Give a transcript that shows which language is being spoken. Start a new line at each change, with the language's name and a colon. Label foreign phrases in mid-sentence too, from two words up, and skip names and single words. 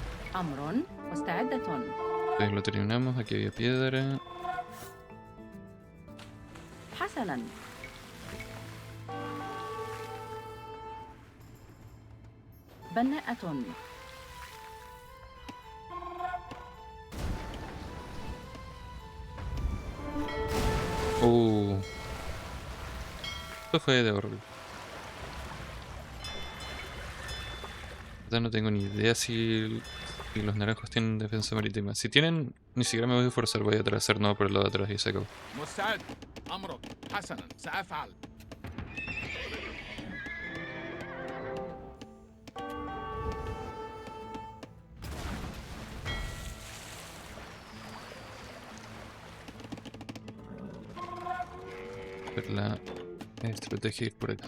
Arabic: أمر مستعدة.
Spanish: Entonces lo terminamos. Aquí había piedra.
Arabic: حسنا. بناءة.
Spanish: Esto fue de horrible. No tengo ni idea si los naranjos tienen defensa marítima. Si tienen, ni siquiera me voy a esforzar. Voy a atravesar no por el lado de atrás y se acabó.
Arabic: مستعد. أمرك. حسنا سأفعل.
Spanish: Ver la estrategia ir por acá.